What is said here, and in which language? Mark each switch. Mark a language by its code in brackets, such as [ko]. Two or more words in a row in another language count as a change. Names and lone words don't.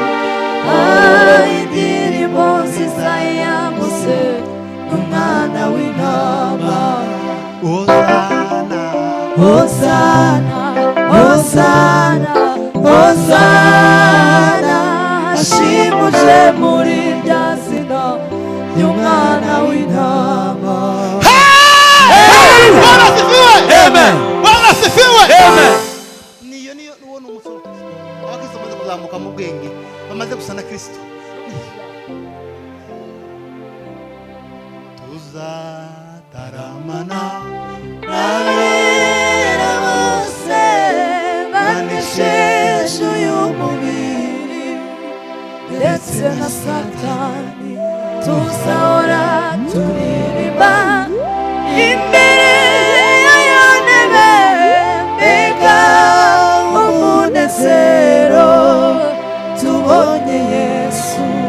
[rw] Indirimbo nziza yambutse n'umwana w'intama. Hosana, Hosana, Hosana, ashimuje muri rya zina ry'umwana w'intama. [sw] Bwana asifiwe. Amen. Bwana asifiwe. Amen. [rw] Niyo uwo ni umusoro abakristo bamaze kuzamuka mu bwenge bamaze gusa na Kristo. Tuzataramana Abera bose banesheje uyu mubiri ndetse na Satani, tuzahora turirimba imbere y'ayo ntebe, mbega umunezero tubonye Yesu.